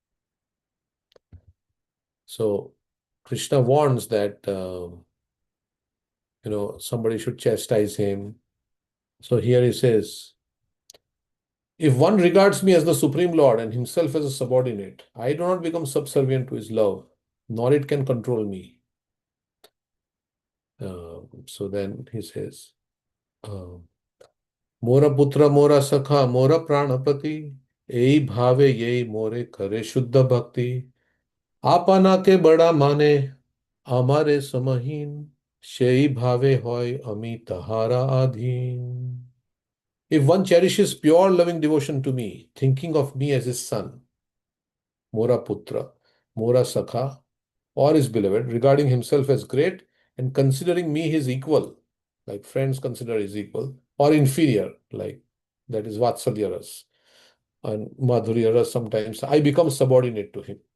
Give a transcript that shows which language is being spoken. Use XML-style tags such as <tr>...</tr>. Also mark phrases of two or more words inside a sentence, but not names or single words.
<en>So Krishna warns that somebody should chastise him. So here he says, if one regards me as the Supreme Lord and himself as a subordinate, I do not become subservient to his love, nor it can control me. So then he says,</en> <bn>মোর পুত্র, মোর সখা, মোর প্রাণপতি, এই ভাবে যেই মোরে করে শুদ্ধ ভক্তি, আপনাকে বড় মানে, আমারে সমহীন, সেই ভাবে হয় আমি তাহার অধীন.</bn> <en>If one cherishes pure loving devotion to me, thinking of me as his son,</en> <bn>মোর পুত্র, মোর সখা,</bn> <en>or his beloved, regarding himself as great and considering me his equal, like friends consider his equal, or inferior, like that is Vatsalya Ras and Madhurya Ras sometimes, I become subordinate to him.</en>